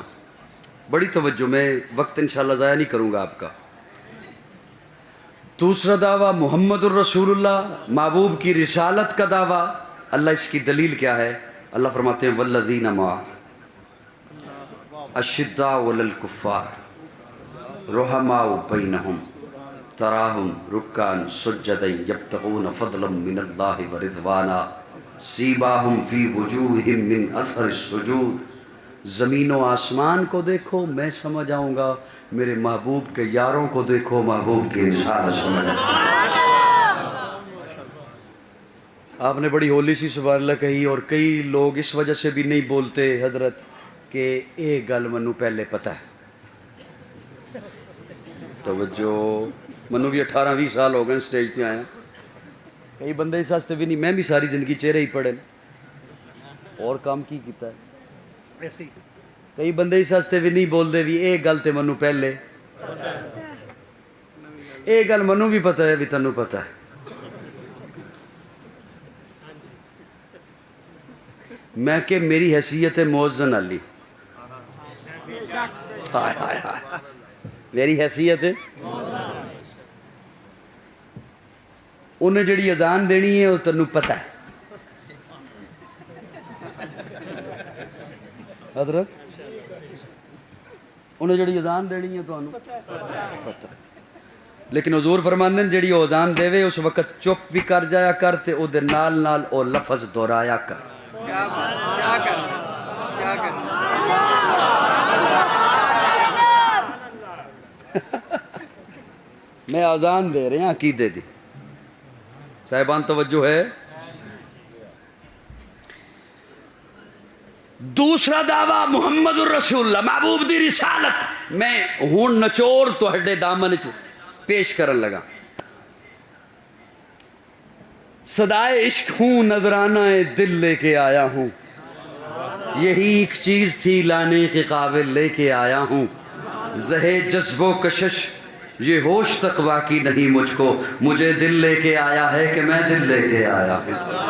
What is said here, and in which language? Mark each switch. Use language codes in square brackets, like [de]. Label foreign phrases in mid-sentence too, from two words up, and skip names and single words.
[ur] بڑی توجہ، میں وقت انشاءاللہ ضائع نہیں کروں گا آپ کا۔ دوسرا دعویٰ [ar] محمد الرسول اللہ، [ur] محبوب کی رسالت کا دعویٰ۔ اللہ اس کی دلیل کیا ہے؟ اللہ فرماتے ہیں [ar] والذین معہ اشداء علی الکفار رحماء بینہم تراہم رکعا سجدا یبتغون فضلا من اللہ ورضوانا سیماہم فی وجوہہم من اثر السجود۔ [ur] زمین و آسمان کو دیکھو میں سمجھ آؤں گا، میرے محبوب کے یاروں کو دیکھو محبوب کی رسالت سمجھ آؤں گا۔ آپ نے بڑی ہولی سی سبحان اللہ کہی، اور کئی لوگ اس وجہ سے بھی نہیں بولتے حضرت کہ [pa] یہ گل منو پہلے پتہ ہے. توجہ, منو بھی 18-20 سال ہو گئے سٹیج تے آیا. کئی بندے اس واسطے بھی نہیں, میں بھی ساری زندگی چہرے ہی پڑھے اور کام کی کیتا ہے. کئی بندے اس واسطے بھی نہیں بولتے بھی یہ گل تے منو پہلے, یہ گل منو بھی پتہ ہے بھی تنوں پتہ ہے. میں کہ میری حیثیت ہے موزن علی, ہائے ہائے ہائے, میری حیثیت ہے. انہیں جڑی اذان دینی ہے وہ تنوں پتہ ہے. حضرت انہیں جڑی اذان دینی ہے تو پتہ, لیکن حضور فرماندے ہیں جڑی اذان دے اس وقت چپ بھی کر جایا کر تے او دے نال نال او لفظ دہرایا کر. میں اذان دے رہے ہیں عقیدے دی. صاحبان توجہ ہے. دوسرا دعویٰ [ar] محمد الرسول اللہ, [pa] محبوب دی رسالت. میں ہون نچوڑ تہاڈے دامن چ پیش کرن لگا. [ur] صدائے عشق ہوں, نذرانہ دل لے کے آیا ہوں, یہی ایک چیز تھی لانے کے قابل لے کے آیا ہوں. زہے جذب و کشش یہ ہوش تک باقی نہیں مجھ کو, مجھے دل لے کے آیا ہے کہ میں دل لے کے آیا ہوں.